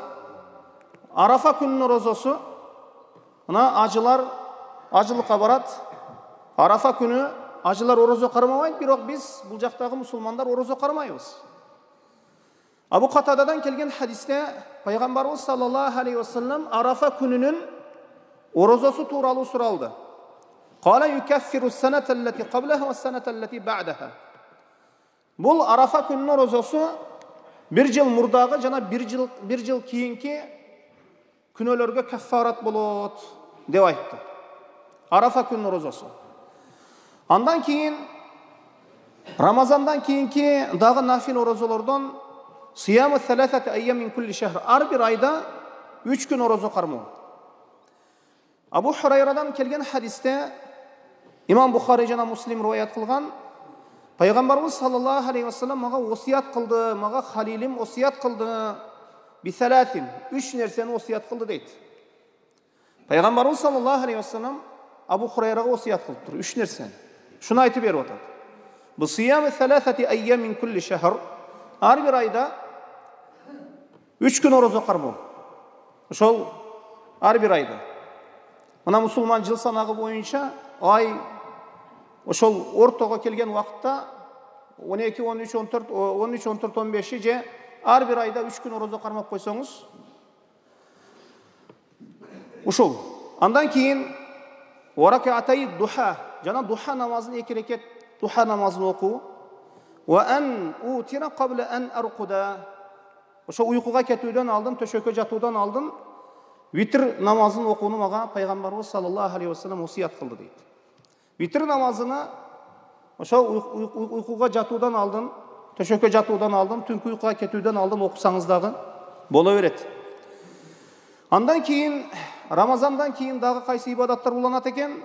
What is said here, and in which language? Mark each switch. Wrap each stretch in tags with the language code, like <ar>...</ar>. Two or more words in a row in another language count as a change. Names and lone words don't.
<ky>Арафа күнүнүн орозосу, мына ажылыкка барат. Арафа күнү ажылар орозо кармабайт, бирок биз бул жактагы мусулмандар орозо кармайбыз. Абу Катададан келген хадисте пайгамбарыбыз</ky> <ar>صلى الله عليه وسلم</ar> <ky>Арафа күнүнүн орозосу тууралуу суралды.</ky> <ar>قال يكفر السنة التي قبلها والسنة التي بعدها.</ar> <ky>Бул Арафа күнүнүн орозосу bir жыл мурдагы жана bir жыл кийинки күнөөлөргө каффарат болот деп айтты. Арафа күнүнүн орозосу. Андан кийин Рамазандан кийинки дагы нафил орозолордон</ky> <ar>صيام ثلاثة أيام من كل شهر.</ar> <ky>Ар бир айда 3 күн орозо кармоо. Абу Хурайрадан келген хадисте Имам Бухари жана Муслим риваят кылган, пайгамбарыбыз</ky> <ar>صلى الله عليه وسلم</ar> <ky>мага осият кылды, мага халилим осият кылды. Бисалатин, 3 нерсени осият кылды дейт. Пайгамбарыбыз</ky> <ar>صلى الله عليه وسلم</ar> <ky>Абу Хурайрага осият кылып тур, 3 нерсени. Шуну айтып берип атат.</ky> <ar>بصيام ثلاثة أيام من كل شهر.</ar> <ky>Ар бир айда 3 күн орозо кармоо. Ошол ар бир айда. Мына мусулман жыл санагы боюнча ай ошол ортого келген убакытта 12, 13, 14, 13, 14, 15 же ар бир айда 3 күн орозо кармап койсоңуз ушул. Андан кийин</ky> <ar>وركعتي الضحى,</ar> <ky>жана духа намазын 2 рекет духа намазын окуу.</ky> <ar>وأن أوتر قبل أن أرقد.</ar> <ky>Ошо уйкуга кетүүдөн алдын, төшөккө жатуудан алдын витр намазын окууну мага пайгамбарыбыз</ky> <ar>صلى الله عليه وسلم</ar> <ky>осият кылды дейт. Витр намазыны ошо уйкуга жатуудан алдын, төшөккө жатуудан алдын, түнкү уйкуга кетүүдөн алдын окусаңыз дагы боло берет. Андан кийин Рамазандан кийин дагы кайсы ибадаттар уланат экен?</ky>